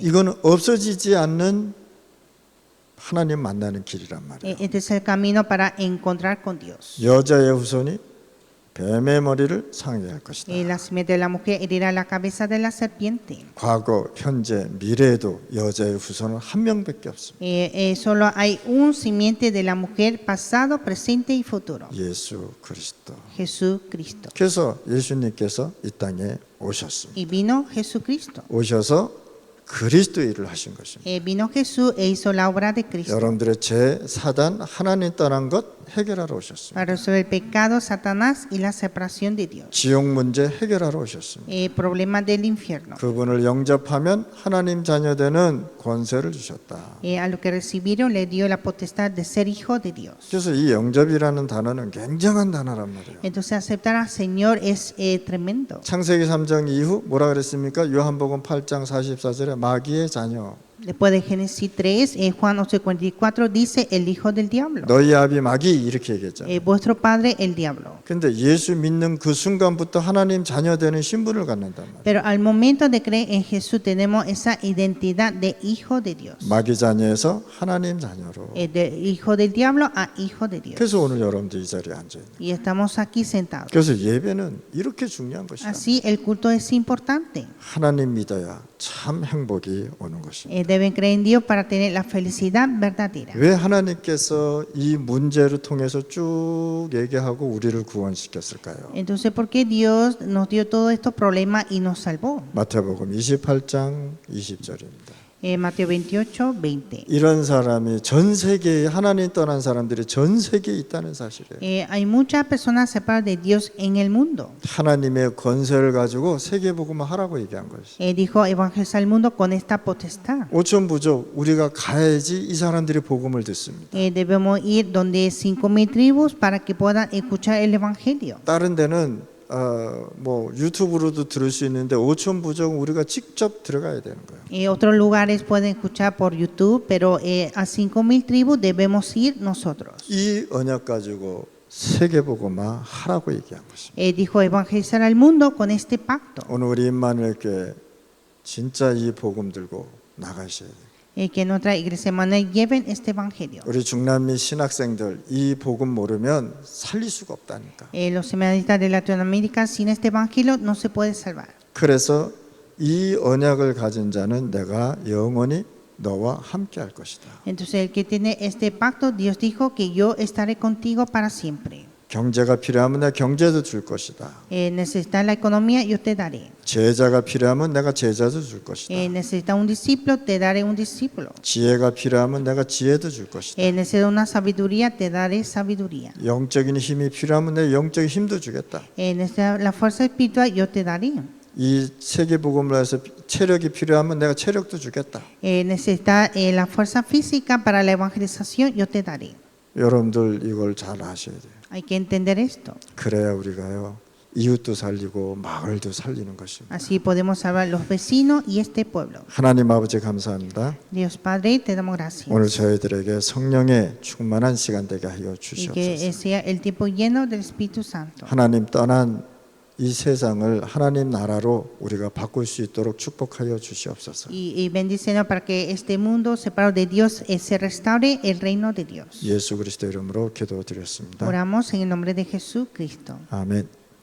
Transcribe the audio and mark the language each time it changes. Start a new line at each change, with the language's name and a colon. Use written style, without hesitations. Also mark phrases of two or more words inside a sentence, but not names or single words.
Korean: 이거는 없어지지 않는 하나님 만나는 길이란 말이에요.
Spanish: Este es el camino para encontrar con Dios.
Korean: 여자의 후손이 뱀의 머리를 상해할 것이다.
Spanish: La simiente de la mujer herirá la cabeza de la serpiente.
Korean: 과거, 현재, 미래에도 여자의 후손은 한 명밖에 없습니다.
Spanish: Solo hay un simiente de la mujer, pasado, presente y futuro.
Korean: 예수 그리스도.
Spanish: Jesucristo.
Korean: 그래서 예수님께서 이 땅에 오셨습니다.
Spanish: Y vino Jesucristo.
Korean: 오셔서 그리스도 일을 하신 것입니다.
Spanish: Vino Jesús e hizo la obra de Cristo.
Korean: 여러분들의 죄, 사단, 하나님 떠난 것 해결하러 오셨습니다.
Spanish: Para resolver el pecado, Satanás y la separación de Dios.
Korean: 지옥 문제 해결하러 오셨습니다.
Spanish: Problema del infierno.
Korean: 그분을 영접하면 하나님 자녀 되는 권세를 주셨다.
Spanish: A lo que recibieron le dio la potestad de ser hijo de Dios.
Korean: 그래서 이 영접이라는 단어는 굉장한 단어란 말이에요.
Spanish: Entonces aceptar al Señor es tremendo.
Korean: 창세기 3장 이후 뭐라 그랬습니까? 요한복음 8장 44절에 마귀의 자녀.
Spanish: Después de Génesis 3, Juan 11:44 dice el hijo del diablo.
Korean: 너희 아비 마귀 이렇게 얘기했잖아요.
Spanish: Vuestro padre el diablo.
Korean: 근데 예수 믿는 그 순간부터 하나님 자녀 되는 신분을 갖는단 말이에요.
Spanish: Pero al momento de creer en Jesús tenemos esa identidad de hijo de Dios.
Korean: 마귀 자녀에서 하나님 자녀로.
Spanish: De hijo del diablo a hijo de Dios.
Korean: 그래서 오늘 여러분들 이 자리에 앉아 있는.
Spanish: Y estamos aquí sentados.
Korean: 그래서 예배는 이렇게 중요한 것이다.
Spanish: Así el culto es importante.
Korean: 하나님 믿어야 참 행복이 오는 것입니다.
Spanish: Deben creer en Dios para tener la felicidad verdadera.
Korean: 왜 하나님께서 이 문제를 통해서 쭉 얘기하고 우리를 구원시켰을까요?
Spanish: Entonces, ¿por qué Dios nos dio todos estos problemas y nos salvó?
Korean: 마태복음 28장 20절입니다.
Spanish: Mateo 28:20.
Korean: 이런 사람이 전 세계에 하나님 떠난 사람들이 전 세계에 있다는 사실이에요.
Spanish: Hay muchas personas separadas de Dios en el mundo.
Korean: 하나님의 권세를 가지고 세계 복음을 하라고 얘기한 것이.
Spanish: Dijo evangelizar el mundo con esta potestad.
Korean: 5천 부족 우리가 가야지 이 사람들이 복음을 듣습니다.
Spanish: Debemos ir donde 5,000 tribus para que puedan escuchar el evangelio.
Korean: 다른 데는 뭐 유튜브로도 들을 수 있는데 5천 부족 우리가 직접 들어가야 되는 거예요.
Spanish: Otros lugares pueden escuchar por YouTube, pero a 5,000 tribus debemos ir nosotros.
Korean: 이 언약 가지고 세계 복음화 하라고 얘기한 것입니다.
Spanish: Dijo evangelizar al mundo con este pacto.
Korean: 오늘 우리 임마누엘께 진짜 이 복음 들고 나가셔야 돼요.
Spanish: Que nuestra iglesia Manuel lleven este evangelio.
Korean: 우리 중남미 신학생들 이 복음 모르면 살릴 수가 없다니까.
Spanish: Los seminaristas de Latinoamérica sin este evangelio no se puede salvar.
Korean: 그래서 이 언약을 가진 자는 내가 영원히 너와 함께 할 것이다.
Spanish: Entonces el que tiene este pacto, Dios dijo que yo estaré contigo para siempre.
Korean: 경제가 필요하면 내가 경제도 줄 것이다.
Spanish: Necesitas la economía, yo te daré.
Korean: 제자가 필요하면 내가 제자도 줄 것이다.
Spanish: Necesitas un discípulo, te daré un discípulo.
Korean: 지혜가 필요하면 내가 지혜도 줄 것이다.
Spanish: Necesitas una sabiduría, te daré sabiduría.
Korean: 영적인 힘이 필요하면 내가 영적인 힘도 주겠다.
Spanish: Necesitas la fuerza espiritual, yo te daré.
Korean: 이 세계 복음을 해서 체력이 필요하면 내가 체력도 주겠다.
Spanish: Necesitas la fuerza física para la evangelización, yo te daré.
Korean: 여러분들 이걸 잘 아셔야 돼요.
Spanish: Hay que entender esto.
Korean: 그래야 우리가요 이웃도 살리고 마을도 살리는 것입니다.
Spanish: Así podemos salvar los vecinos y este pueblo.
Korean: 하나님 아버지 감사합니다.
Spanish: Dios Padre, te damos gracias.
Korean: 오늘 저희들에게 성령의 충만한 시간 되게 하여
Spanish: Y que
Korean: 주시옵소서.
Spanish: sea el tiempo lleno del Espíritu Santo.
Korean: 하나님 떠난 이 세상을 하나님 나라로 우리가 바꿀 수 있도록 축복하여 주시옵소서.
Spanish: Y bendícenos para que este mundo separado de Dios se restaure el reino de Dios.
Korean: 예수 그리스도 이름으로 기도드렸습니다.
Spanish: Oramos en el nombre de Jesucristo.
Korean: 아멘.